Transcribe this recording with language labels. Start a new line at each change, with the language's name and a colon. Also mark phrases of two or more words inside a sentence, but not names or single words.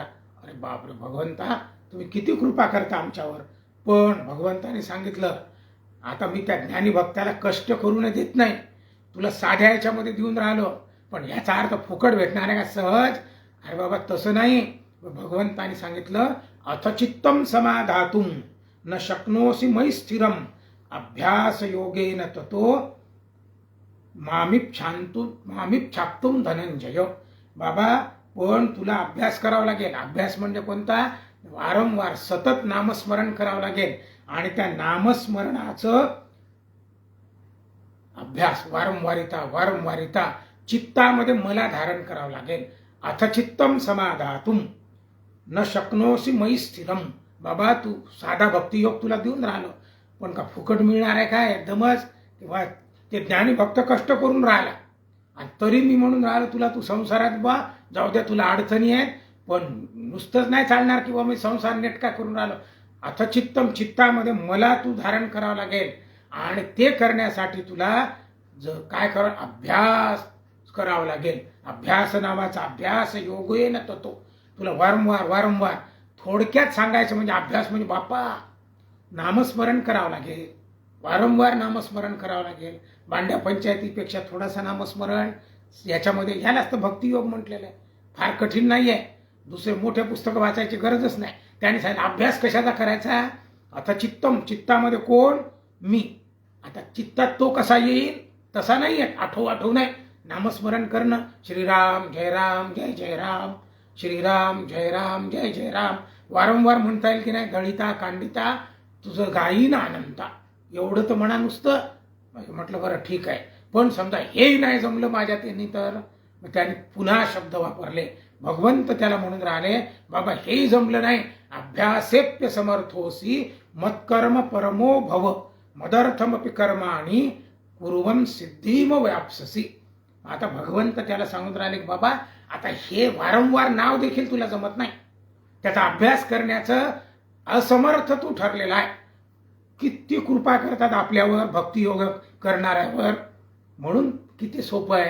Marathi: अरे बापरे भगवंता, तुम्ही किती कृपा करता आमच्यावर. पण भगवंताने सांगितलं आता मी त्या ज्ञानी भक्ताला कष्ट करू न देत नाही, तुला साध्या याच्यामध्ये देऊन राहिलो, पण याचा अर्थ फुकट भेटणार आहे का सहज? अरे बाबा तसं नाही. भगवंताने सांगितलं
Sanskrit: अथ चित्तम समाधातुम न शक्नोसी मयि स्थिरम अभ्यास योगेन ततो मामिच्छाप्तुम धनंजय.
Marathi: बाबा पण तुला अभ्यास करावा लागेल. अभ्यास म्हणजे कोणता? वारंवार सतत नामस्मरण करावं लागेल आणि त्या नामस्मरणाचं अभ्यास वारंवारिता चित्तामध्ये मला धारण करावं लागेल.
Sanskrit: अथ चित्तम समाधातुम न शक्नोसी मयि स्थिरम.
Marathi: बाबा तू साधा भक्तियोग तुला देऊन राहिलो, पण का फुकट मिळणार आहे काय? एकदमच किंवा ते ज्ञानी भक्त कष्ट करून राहिला आणि तरी मी म्हणून राहिलो तुला तू संसारात बा जाऊ द्या, तुला अडचणी आहेत, पण नुसतंच नाही चालणार किंवा मी संसार नेटका करून राहिलो.
Sanskrit: अथ चित्तम,
Marathi: चित्तामध्ये मला तू धारण करावं लागेल आणि ते करण्यासाठी तुला काय करावं? अभ्यास करावा लागेल. अभ्यास नावाचा
Sanskrit: अभ्यास योगेन ततो.
Marathi: तुला वारंवार थोडक्यात सांगायचं म्हणजे अभ्यास म्हणजे बापा नामस्मरण करावं लागेल, वारंवार नामस्मरण करावं लागेल. भांड्या पंचायतीपेक्षा थोडासा नामस्मरण याच्यामध्ये ह्यालाच तर भक्तियोग म्हटलेलं आहे. फार कठीण नाही आहे. दुसरे मोठे पुस्तक वाचायची गरजच नाही. त्याने सांगितलं अभ्यास कशाचा करायचा? आता चित्तम, चित्तामध्ये कोण? मी. आता चित्तात तो कसा येईल तसा नाही आहे. आठव नाही. नामस्मरण करणं, श्रीराम जय राम जय जय राम, श्रीराम जय राम जय जय राम वारंवार म्हणता येईल की नाही? गळिता कांडिता तुझं गायीन आनंदा, एवढं तर म्हणा नुसतं. म्हटलं बरं ठीक आहे, पण समजा हेही नाही जमलं माझ्या त्यांनी, तर त्याने पुन्हा शब्द वापरले. भगवंत त्याला म्हणून राहिले बाबा हेही जमलं नाही,
Sanskrit: अभ्यासेप्य समर्थोसी मत्कर्म परमो भव मदर्थमपि कर्माणि कुर्वन् सिद्धीम व्याप्ससी.
Marathi: आता भगवंत त्याला सांगून राहिले बाबा आता हे वारंवार नाव देखील तुला जमत नाही, त्याचा अभ्यास करण्याचं असमर्थ तू ठरलेला आहे. किती कृपा करतात आपल्यावर भक्तियोग करणाऱ्यावर, म्हणून किती सोपं आहे.